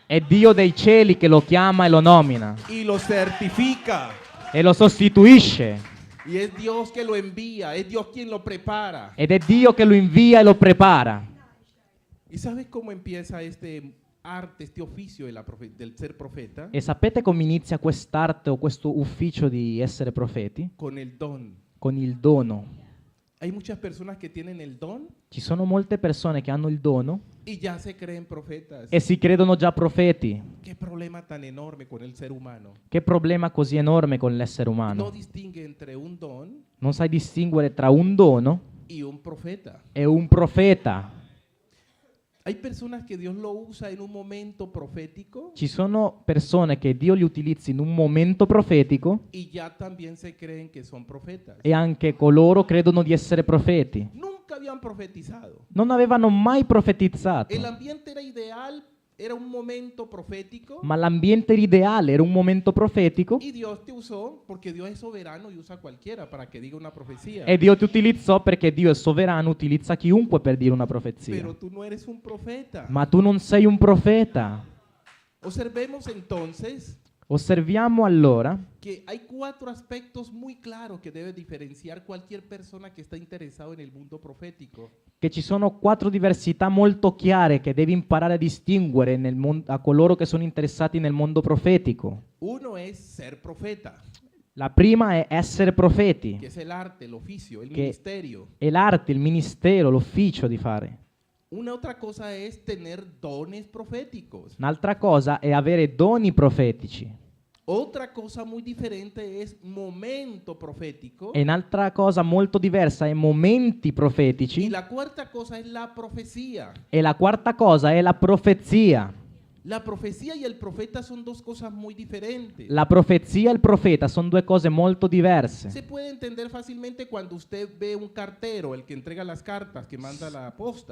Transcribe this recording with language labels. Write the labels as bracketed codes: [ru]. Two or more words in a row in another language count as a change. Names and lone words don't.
[it] È Dio dei cieli che lo chiama e lo nomina [es] y lo certifica. [it] e lo sostituisce. [es] Y es Dios que lo envía, es Dios quien lo prepara. [it] Ed è Dio che lo invia e lo prepara. [es] ¿Y sabes cómo empieza este arte, este oficio del ser profeta? [it] E sapete come inizia quest'arte o questo ufficio di essere profeti? [es] Con el don. [it] Con il dono. [es] Hay muchas personas que tienen el don [it] Ci sono molte persone che hanno il dono [es] y ya se creen profetas. [it] e si credono già profeti. [es] Qué problema tan enorme con el ser humano. [it] Che problema così enorme con l'essere [es] No [it] umano. [es] distingue entre un don [it] Non sai distinguere tra un dono [es] y un profeta. [it] e un profeta. [es] Hay personas que Dios lo usa en un momento profético [it] Ci sono persone che Dio li utilizza in un momento profetico [es] y ya también se creen que son profetas. [it] e anche coloro credono di essere profeti. [es] Nunca habían profetizado. [it] Non avevano mai profetizzato, [es] El ambiente era ideal, era un momento profético [it] ma l'ambiente era ideale, era un momento profetico [es] y Dios te usó porque Dios es soberano y usa a cualquiera para que diga una profecía. [it] e Dio ti utilizzò perché Dio è sovrano, utilizza chiunque per dire una profezia. [es] Pero tú no eres un profeta. [it] Ma tu non sei un profeta. [es] Observemos entonces [it] Osserviamo allora [es] que hay 4 aspectos muy claros que debe diferenciar cualquier persona que está interesado en el mundo profético. [it] che ci sono 4 diversità molto chiare che devi imparare a distinguere a coloro che sono interessati nel mondo profetico. [es] Uno es ser profeta, [it] La prima è essere profeti, [es] que es el arte, el oficio, el [it] che [es] ministerio. [it] è l'arte, il ministero, l'ufficio di fare. [es] Una otra cosa es tener dones proféticos. [it] Un'altra cosa è avere doni profetici. [es] Otra cosa muy diferente es momento profético. [it] E un'altra cosa molto diversa è momenti [es] Y [it] profetici. [es] la cuarta cosa es la profecía. [it] E la quarta cosa è la profezia. [es] La profecía y el profeta son dos cosas muy diferentes. [it] La profezia e il profeta sono due cose molto diverse. [es] Se puede entender fácilmente cuando usted ve un cartero, el que entrega las cartas, que manda la posta.